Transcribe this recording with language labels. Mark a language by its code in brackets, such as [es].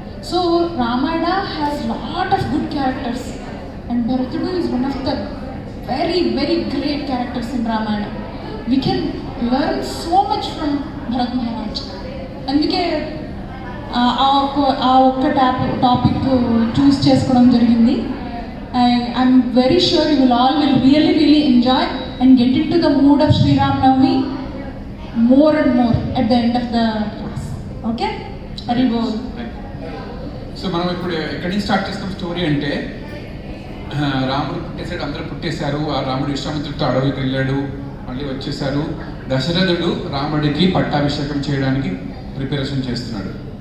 [en] So Ramayana has lot of good characters and Bharatudu is one of the very very great characters in Ramayana. We can learn so much from Bharat Maharaj. [te] అందుకే ఆ ఒక్క topic చూస్ చేసుకోవడం జరిగింది. [en] I'm very sure you will all really enjoy and get into the mood of Sri Ram Navami more and more at the end of the class. Okay? Hari Bol. [te] So మనం ఇప్పుడు ఎక్కడి నుంచి start చేస్తాం story అంటే, రాముడు పుట్టేశాడు, అందరూ పుట్టేశారు. ఆ రాముడు విశ్వామిత్రుడితో అడవికి వెళ్ళాడు, మళ్ళీ వచ్చేసారు. దశరథుడు రాముడికి పట్టాభిషేకం చేయడానికి ప్రిపరేషన్ చేస్తున్నాడు.